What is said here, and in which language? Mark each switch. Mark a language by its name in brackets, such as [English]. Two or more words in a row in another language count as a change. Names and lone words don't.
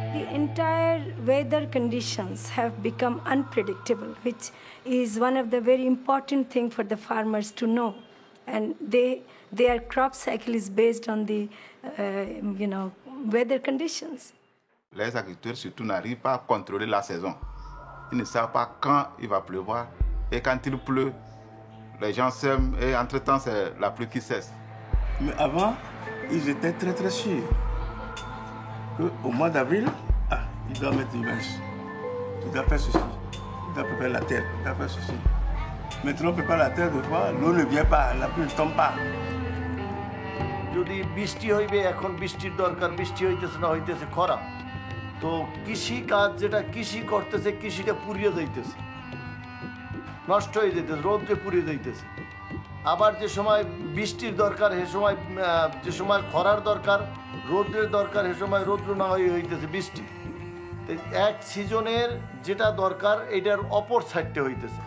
[English] entire weather conditions have become unpredictable, which is one of the very important things for the farmers to know. And their crop cycle is based on the, weather conditions. [French] Les agriculteurs surtout n'arrivent pas à contrôler la saison. Ils ne savent pas quand il va pleuvoir. Et quand il pleut, les gens sèment et entre-temps, c'est la pluie qui cesse. Mais avant, ils étaient très très sûrs qu'au mois d'avril, il doit mettre du bêche. Il doit faire ceci. Il doit préparer la terre. Il doit faire ceci. Maintenant, on prépare la terre de fois, l'eau ne vient pas, la pluie ne tombe pas. [Bangla] যদি বৃষ্টি হইবে এখন বৃষ্টির দরকার বৃষ্টি হইতেছে না হইতেছে খরা তো কৃষি কাজ যেটা কৃষি করতেছে কৃষিটা পুড়িয়ে যাইতেছে নষ্ট হয়ে যাইতেছে রোদ্রে পুড়িয়ে যাইতেছে আবার যে সময় বৃষ্টির দরকার সে সময় যে সময় খরার দরকার রোদ্রের দরকার সে সময় রৌদ্র না হইতেছে বৃষ্টি এক সিজনের যেটা দরকার এটার অপর সাইডটা হইতেছে